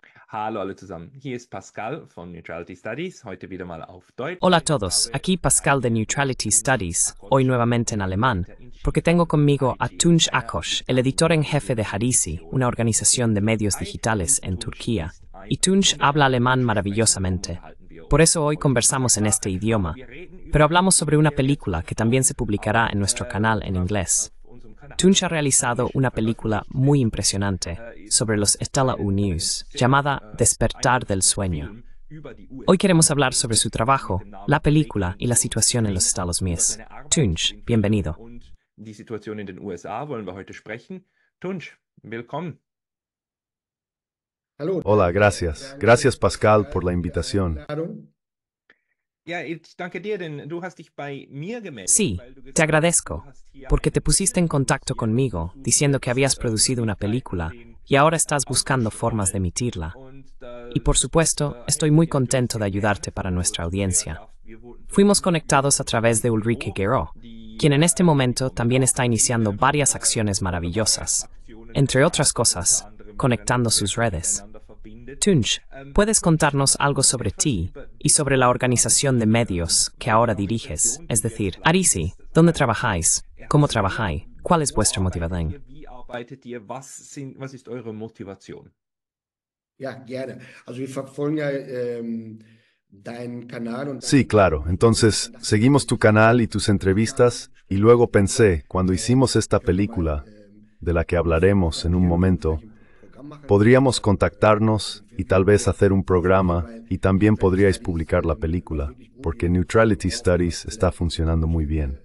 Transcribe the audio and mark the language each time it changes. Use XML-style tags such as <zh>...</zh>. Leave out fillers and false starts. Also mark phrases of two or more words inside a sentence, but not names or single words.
<de>Hallo alle zusammen. Hier ist Pascal von Neutrality Studies, heute wieder mal auf Deutsch.</de> <es>Hola a todos, aquí Pascal de Neutrality Studies, hoy nuevamente en alemán, porque tengo conmigo a Tunç Akos, el editor en jefe de Harisi, una organización de medios digitales en Turquía. Y Tunç habla alemán maravillosamente. Por eso hoy conversamos en este idioma, pero hablamos sobre una película que también se publicará en nuestro canal en inglés. Tunç ha realizado una película muy impresionante sobre los STLA News, llamada Despertar del Sueño. Hoy queremos hablar sobre su trabajo, la película y la situación en los Estados Unidos. Tunç, bienvenido.</es> <de>Die Situation in den USA wollen wir heute sprechen. Tunç, willkommen.</de> <es>Hola, gracias. Gracias, Pascal, por la invitación.</es> <de>Ja, ich danke dir, denn du hast dich bei mir gemeldet.</de> <es>Sí,</es> <de>weil du</de> <es>te</es> <de>gesagt</de> <es>agradezco,</es> <de>hast, du hast hier</de> <es>porque</es> <de>eine</de> <es>te pusiste en contacto conmigo diciendo que habías producido una película y ahora estás buscando formas de emitirla. Y por supuesto, estoy muy contento de ayudarte para nuestra audiencia. Fuimos conectados a través de Ulrike Guerrero, quien en este momento también está iniciando varias acciones maravillosas, entre otras cosas, conectando sus redes. Tunç, ¿puedes contarnos algo sobre ti y sobre la organización de medios que ahora diriges? Es decir, Harisi, ¿dónde trabajáis? ¿Cómo trabajáis? ¿Cuál es vuestra motivación?</es> <de>Wie arbeitet ihr? Was ist eure Motivation? Ja, gerne. Also wir verfolgen ja deinen Kanal und</de> <es>Sí, claro. Entonces, seguimos tu canal y tus entrevistas, y luego pensé, cuando hicimos esta película, de la que hablaremos en un momento, podríamos contactarnos y tal vez hacer un programa, y también podríais publicar la película, porque Neutrality Studies está funcionando muy bien.</es>